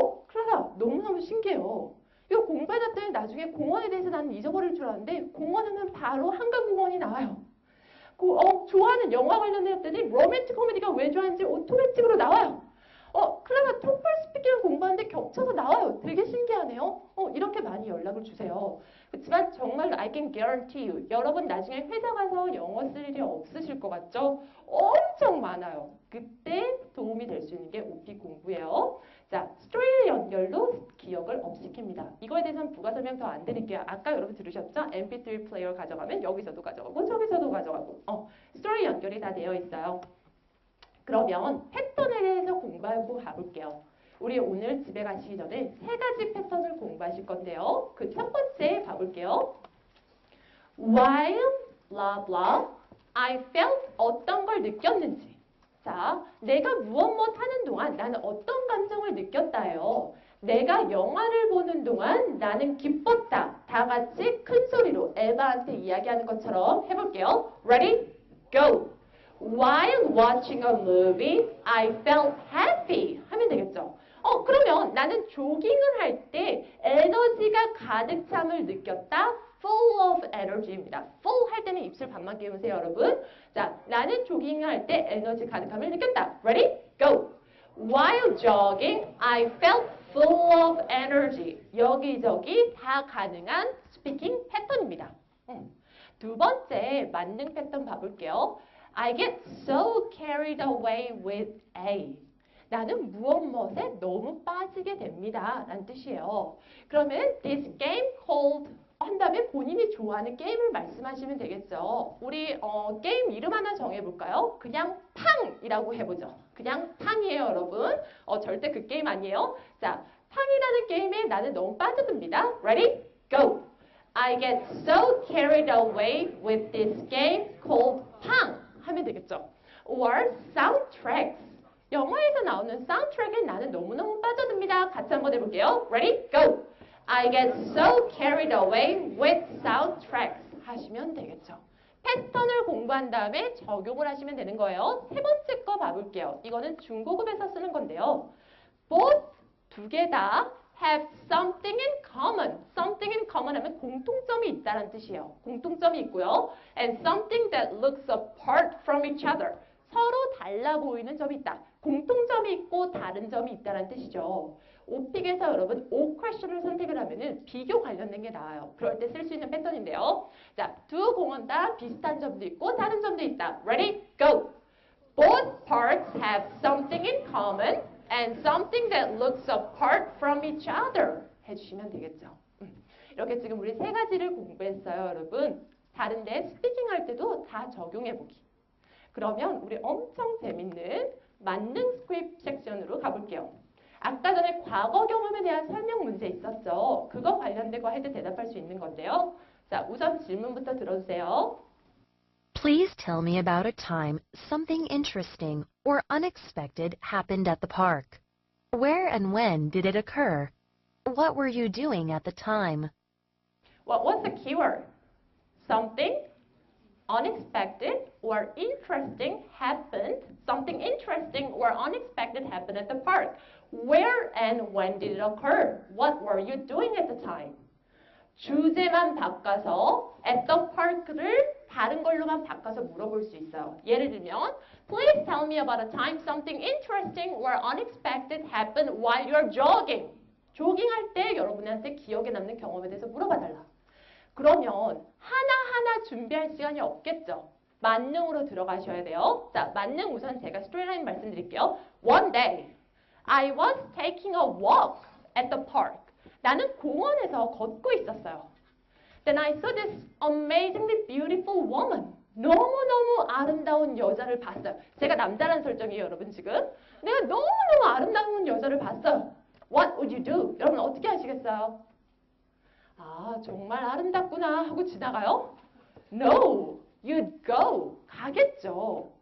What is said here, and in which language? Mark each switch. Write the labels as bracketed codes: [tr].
[ko] 클라라 너무너무 신기해요. 이거 공부해놨더니 나중에 공원에 대해서 나는 잊어버릴 줄 알았는데 공원에는 바로 한강공원이 나와요. 좋아하는 영화 관련했더니 로맨틱 코미디가 왜 좋아하는지 오토매틱으로 나와요. 클라라 토플 스피킹을 공부하는데 겹쳐서 나와요. 되게 신기하네요. 이렇게 많이 연락을 주세요. 그렇지만 정말로 [en] I can guarantee you. [ko] 여러분 나중에 회사 가서 영어 쓸 일이 없으실 것 같죠? 엄청 많아요. 그때 도움이 될 수 있는 게 오픽 공부예요. 자, 스토리 연결로 기억을 업시킵니다. 이거에 대해서는 부가 설명 더 안 드릴게요. 아까 여러분 들으셨죠? MP3 플레이어 가져가면 여기서도 가져가고 저기서도 가져가고 스토리 연결이 다 되어 있어요. 그러면 패턴에 대해서 공부하고 가볼게요. 우리 오늘 집에 가시기 전에 3가지 패턴을 공부하실 건데요. 그 첫 번째 봐볼게요. [en] While blah blah, I felt [ko] 어떤 걸 느꼈는지. 자, 내가 무엇 하는 동안 나는 어떤 감정을 느꼈다예요. 내가 영화를 보는 동안 나는 기뻤다. 다 같이 큰 소리로 에바한테 이야기하는 것처럼 해볼게요. [en] Ready? Go! While watching a movie, I felt happy. [ko] 하면 되겠죠. 그러면 나는 조깅을 할 때 에너지가 가득 참을 느꼈다. [en] Full of energy입니다. [ko] Full 할 때는 입술 반만 깨우세요, 여러분. 자, 나는 조깅을 할 때 에너지 가득함을 느꼈다. [en] Ready? Go! While jogging, I felt full of energy. [ko] 여기저기 다 가능한 스피킹 패턴입니다. 두 번째 만능 패턴 봐볼게요. [en] I get so carried away with A. [ko] 나는 무엇에 너무 빠지게 됩니다. 라는 뜻이에요. 그러면 [en] this game called [ko] 한 다음에 본인이 좋아하는 게임을 말씀하시면 되겠죠. 우리 게임 이름 하나 정해볼까요? 그냥 팡이라고 해보죠. 그냥 팡이에요, 여러분. 절대 그 게임 아니에요. 자, 팡이라는 게임에 나는 너무 빠져듭니다. [en] Ready? Go! I get so carried away with this game called 팡. [ko] 하면 되겠죠. [en] Or soundtracks. [ko] 영화에서 나오는 soundtrack에 나는 너무너무 빠져듭니다. 같이 한번 해볼게요. [en] Ready? Go! I get so carried away with soundtracks. [ko] 하시면 되겠죠. 패턴을 공부한 다음에 적용을 하시면 되는 거예요. 세 번째 거 봐볼게요. 이거는 중고급에서 쓰는 건데요. [en] Both [ko] 두 개 다 [en] have something in common. [ko] Something in common 하면 공통점이 있다는 뜻이에요. 공통점이 있고요. [en] And something that looks apart from each other. [ko] 서로 달라 보이는 점이 있다. 공통점이 있고 다른 점이 있다는 뜻이죠. 오픽에서 여러분 O question을 선택을 하면은 비교 관련된 게 나와요. 그럴 때 쓸 수 있는 패턴인데요. 자, 두 공원 다 비슷한 점도 있고 다른 점도 있다. [en] Ready? Go! Both parts have something in common and something that looks apart from each other. [ko] 해주시면 되겠죠. 이렇게 지금 우리 세 가지를 공부했어요, 여러분. 다른데 스피킹 할 때도 다 적용해보기. 그러면 우리 엄청 재밌는 만능 스크립트 섹션으로 가볼게요. 아까 전에 과거 경험에 대한 설명 문제 있었죠. 그거 관련된 거 해도 대답할 수 있는 건데요. 자, 우선 질문부터 들어주세요. [en] Please tell me about a time something interesting or unexpected happened at the park. Where and when did it occur? What were you doing at the time? What's the keyword? Something unexpected or interesting happened. Something interesting or unexpected happened at the park. Where and when did it occur? What were you doing at the time? [ko] 주제만 바꿔서 [en] at the park [ko] 를 다른 걸로만 바꿔서 물어볼 수 있어요. [en] 예를 들면 Please tell me about a time something interesting or unexpected happened while you're jogging. [ko] 조깅할 때 여러분한테 기억에 남는 경험에 대해서 물어봐달라. 그러면 하나하나 준비할 시간이 없겠죠. 만능으로 들어가셔야 돼요. 자, 만능 우선 제가 스토리라인 말씀드릴게요. [en] One day, I was taking a walk at the park. [ko] 나는 공원에서 걷고 있었어요. [en] Then I saw this amazingly beautiful woman. [ko] 너무너무 아름다운 여자를 봤어요. 제가 남자라는 설정이에요, 여러분 지금. 내가 너무너무 아름다운 여자를 봤어요. [en] What would you do? [ko] 여러분 어떻게 하시겠어요? 아, 정말 아름답구나 하고 지나가요? [en] No, you'd go. [ko] 가겠죠.